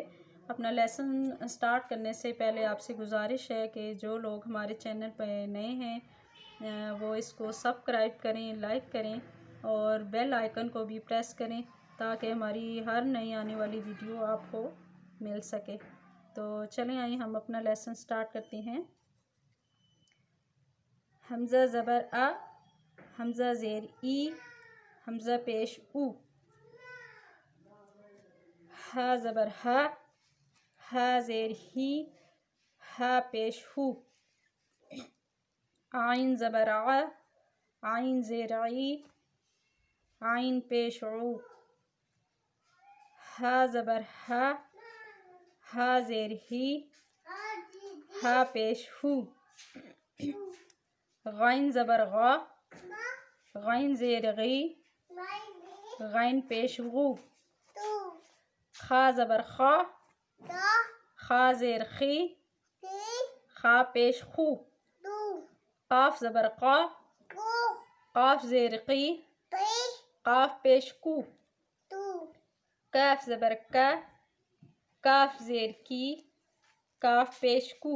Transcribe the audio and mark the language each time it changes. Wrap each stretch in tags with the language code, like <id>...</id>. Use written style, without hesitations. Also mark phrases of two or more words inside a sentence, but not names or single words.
<ur>اپنا لیسن سٹارٹ کرنے سے پہلے آپ سے گزارش ہے کہ جو لوگ ہمارے چینل پہ نئے ہیں وہ اس کو سبسکرائب کریں، لائک کریں اور بیل آئیکن کو بھی پریس کریں تاکہ ہماری ہر نئی آنے والی ویڈیو آپ کو مل سکے۔ تو چلیں آئیں ہم اپنا لیسن سٹارٹ کرتے ہیں۔ حمزہ زبر آ، حمزہ زیر ای، حمزہ پیش او، ہا زبر ہا، ہا زیر ہی، ہا پیش ہو، عین زبر ع، عین زیر عی، عین پیش عو، ہا زبر ہا، ہا زیر ہی، ہا پیش ہو، غین زبر غا، غین زیر غی، غین پیش غو، خا زبر خا، خا زیر خی، خا پیش خو، قاف زبر قا، قاف زیر قی، قاف پیش کو، کاف زبر کا، کاف زیر کی، کاف پیش کو۔</ur>